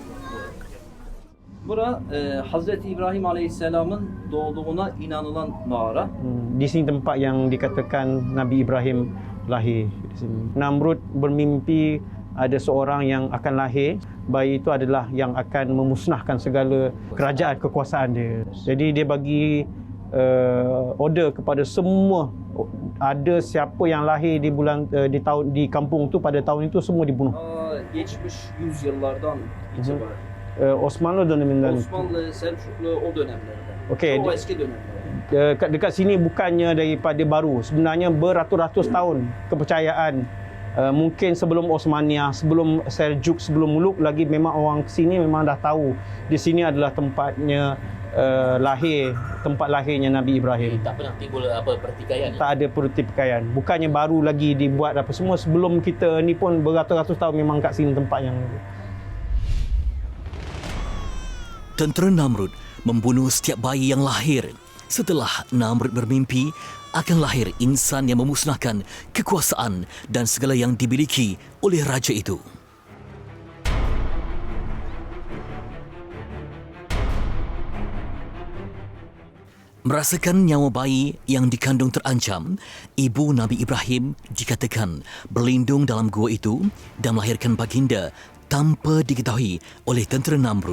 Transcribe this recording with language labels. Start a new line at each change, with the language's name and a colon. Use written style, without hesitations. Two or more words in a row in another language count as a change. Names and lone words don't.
Turkish: Bura Hazreti İbrahim Aleyhisselam'ın doğduğuna inanılan mağara.
Malay: Di sini tempat yang dikatakan Nabi Ibrahim lahir di sini. Namrud bermimpi ada seorang yang akan lahir. Bayi itu adalah yang akan memusnahkan segala kerajaan kekuasaan dia. Jadi dia bagi order kepada semua, ada siapa yang lahir di di kampung tu pada tahun itu semua dibunuh.
Turkish: Geçmiş yüzyıllardan itibaren. Osmanlı döneminden. Osmanlı, Selçuklu o dönemlerden. Okey. Çok eski dönemlerden.
Malay: Dekat sini bukannya daripada baru, sebenarnya beratus-ratus tahun kepercayaan. Mungkin sebelum Osmaniyah, sebelum Seljuk, sebelum Muluk lagi memang orang sini memang dah tahu di sini adalah tempatnya tempat lahirnya Nabi Ibrahim. Tak pernah timbul pertikaian. Tak ada pertikaian. Bukannya baru lagi dibuat apa semua, sebelum kita ni pun beratus-ratus tahun memang kat sini tempat yang. Tentera Namrud membunuh setiap bayi yang lahir. Setelah Namrud bermimpi akan lahir insan yang memusnahkan kekuasaan dan segala yang dimiliki oleh raja itu. Merasakan nyawa bayi yang dikandung terancam, ibu Nabi Ibrahim dikatakan berlindung dalam gua itu dan melahirkan baginda tanpa diketahui oleh tentera Namrud.